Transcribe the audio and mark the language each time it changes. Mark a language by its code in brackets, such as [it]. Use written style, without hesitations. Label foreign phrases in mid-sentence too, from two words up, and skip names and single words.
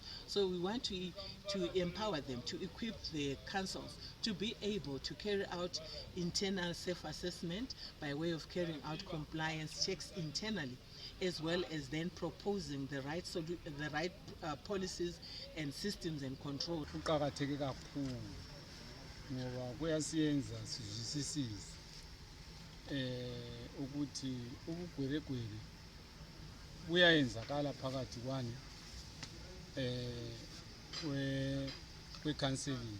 [en] So we want to empower them, to equip the councils to be able to carry out internal self-assessment by way of carrying out compliance checks internally, as well as then proposing the right policies and systems and control. [nd] Kuqakatheke kakhulu ngoba kuyasiyenza sizwisisise ukuthi ubugwelegwele buyayenzakala phakathi kwani kwe-counseling.